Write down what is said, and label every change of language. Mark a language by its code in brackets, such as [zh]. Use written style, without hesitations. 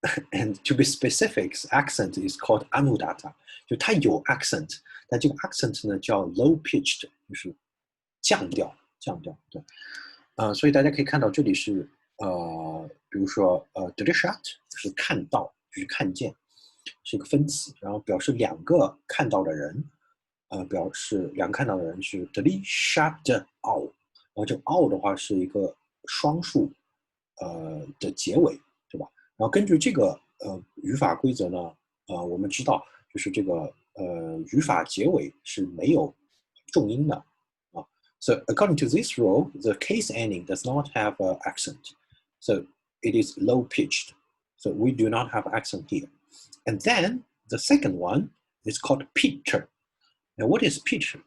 [en] And to be specific, accent is called anudata. [zh] 就它有 accent， 但这个 accent 呢叫 [en] low pitched， [zh] 就是降调。对，所以大家可以看到这里是比如说drishat 就是看到，就是看见，是一个分词，然后表示两个看到的人，表示两个看到的人是 drishat ao， 然后这个 ao 的话是一个双数的结尾，对吧？然后根据这个语法规则呢，我们知道就是这个语法结尾是没有重音的啊。 [en] So according to this rule, the case ending does not have an accent, so it is low pitched. So we do not have accent here. And then the second one is called pitcher. Now what is pitcher?